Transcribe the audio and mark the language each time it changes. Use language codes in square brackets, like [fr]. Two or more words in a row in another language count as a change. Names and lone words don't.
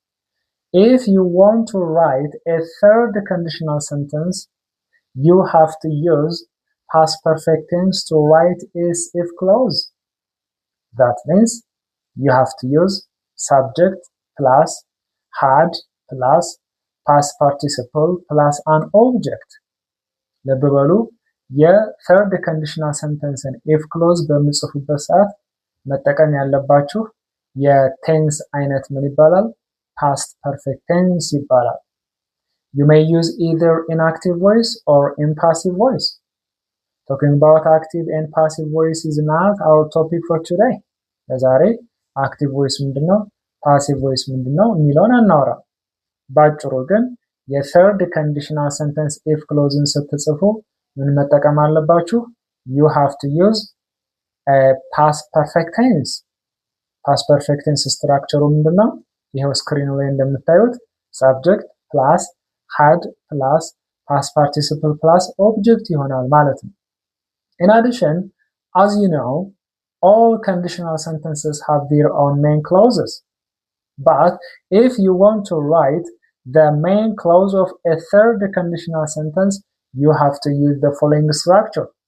[en] If you want to write a third conditional sentence, you have to use past perfect tense to write is if clause. That means you have to use subject plus had plus past participle plus an object. [am] ልብ በሉ የ [en] third conditional sentence if clause [am] በምጽፉበት ሰዓት መጠቀም ያለባችሁ የቴንስ አይነት ምን ይባላል? [en] past perfect tense ይባላል። You may use either in active voice or in passive voice. Talking about active and passive voice is not our topic for today. [am] ለዛሬ [en] active voice [am] ምንድነው [en] passive voice [am] ምንድነው የሚለውን አናወራ። ባጭሩ ግን የ [en] third conditional sentence if clauseን [am] ስትጽፉ ምን መጠቀም አለባችሁ? [en] You have to use a past perfect tense. Past perfect tense structure [am] ምንድነው? ይሄው ስክሪኑ ላይ እንደምታዩት [en] subject plus had plus past participle plus object [am] ይሆናል ማለት ነው። [en] In addition, as you know, all conditional sentences have their own main clauses. But if you want to write the main clause of a third conditional sentence, you have to use the following structure.